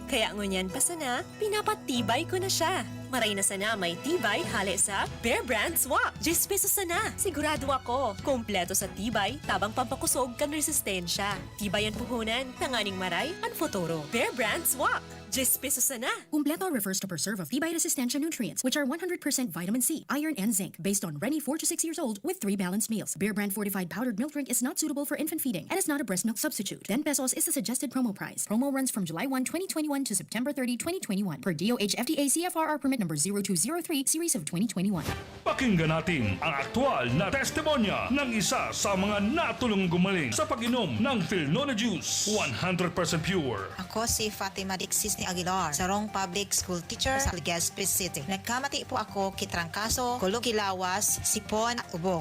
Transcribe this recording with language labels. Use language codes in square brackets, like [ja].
[bik] Kaya ngunyan pa sana, pinapatibay ko na siya. Maray na sana may tibay hali sa Bear Brand Swak. 10 pesos sana. Sigurado ako. Kompleto sa tibay, tabang pampakusog kan resistensya. Tibay ang puhunan, tanganing maray ang futuro. Bear Brand Swak. 10 pesos sana. [en] Kumpleto refers to per serve of Tibay Resistensya nutrients, which are 100% vitamin C, iron, and zinc, based on Rennie 4 to 6 years old with 3 balanced meals. Bear Brand fortified powdered milk drink is not suitable for infant feeding and is not a breast milk substitute. 10 pesos is the suggested promo price. Promo runs from July 1, 2021 to September 30, 2021 per DOH FDA CFRR permit number 0203 series of 2021. [tl] Pakinggan natin ang aktual na testimonya ng isa sa mga natulong gumaling sa pag-inom ng Philnona Juice. [en] 100% pure. [bik] Ako si Fatima Dixis ni Aguilar, sarong public school teacher sa Legazpi City. Nagkamati po ako kitrangkaso, kulugilawas, sipon at ubo.